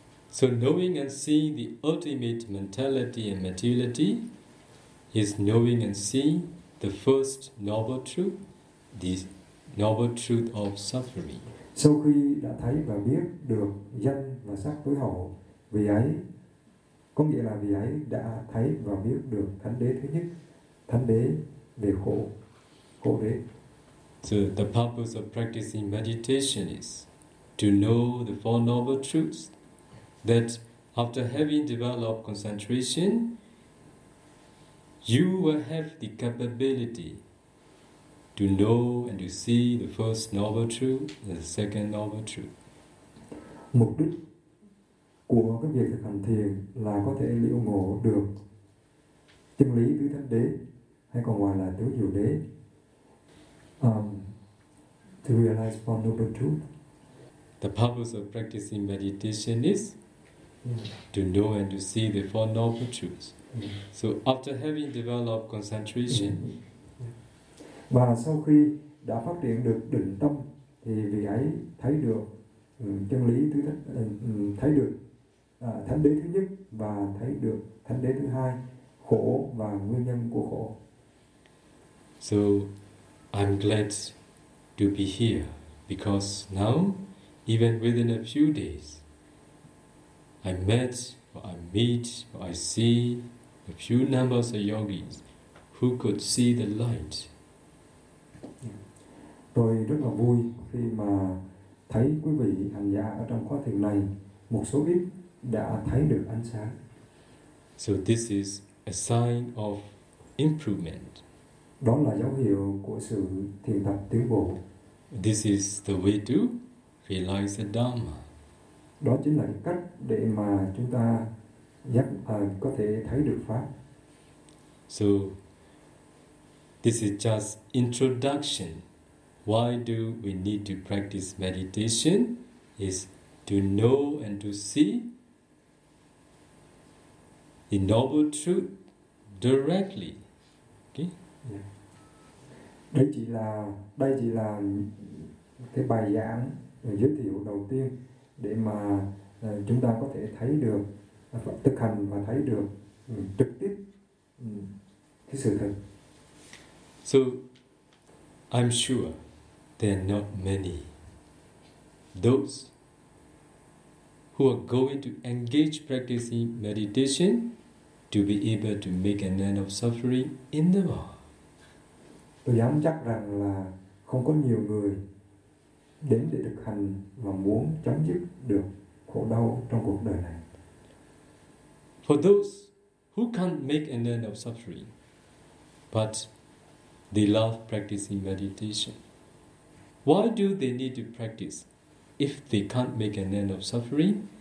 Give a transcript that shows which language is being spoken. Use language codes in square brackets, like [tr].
[en] So knowing and seeing the ultimate mentality and materiality is knowing and seeing the first noble truth, the noble truth of suffering. [vi] Sau khi đã thấy và biết được danh và sắc tối hậu, vị ấy có nghĩa là vị ấy đã thấy và biết được thánh đế thứ nhất, thánh đế về khổ, khổ đế. [en] So the purpose of practicing meditation is to know the four noble truths, that after having developed concentration, you will have the capability to know and to see the first noble truth and the second noble truth. [vi] Mục đích của cái việc thực hành thiền là có thể liễu ngộ được chân lý tứ thánh đế, hay còn gọi là tứ diệu đế. [en] To realize one noble truth. The purpose of practicing meditation is to know and to see the four noble truths. So after having developed concentration, [vi] và sau khi đã phát triển được định tâm thì vị ấy thấy được chân lý thứ thánh, thấy được thánh đế thứ nhất và thấy được thánh đế thứ hai, khổ và nguyên nhân của khổ. [en] So I'm glad to be here because now, even within a few days, I met or I meet or I see a few numbers of yogis who could see the light. [vi] Tôi rất là vui khi mà thấy quý vị hành giả ở trong khóa thiền này, một số ít đã thấy được ánh sáng. [en] So this is a sign of improvement. [vi] Đó là dấu hiệu của sự thiền tập tiến bộ. [en] This is the way to realize the Dhamma. [vi] Đó chính là cách để mà chúng ta có thể thấy được Pháp. [en] So, this is just introduction. Why do we need to practice meditation? Is to know and to see the noble truth directly. Okay? Yeah. [vi] Đây chỉ là cái bài giảng giới thiệu đầu tiên để mà chúng ta có thể thấy được, thực hành và thấy được trực tiếp cái sự thật. [en] So, I'm sure there are not many those who are going to engage practicing meditation to be able to make an end of suffering in the world. [vi] Tôi dám chắc rằng là không có nhiều người đến để thực hành và muốn chấm dứt được khổ đau trong cuộc đời này. [en] For those who can't make an end of suffering, but they love practicing meditation, why do they need to practice if they can't make an end of suffering?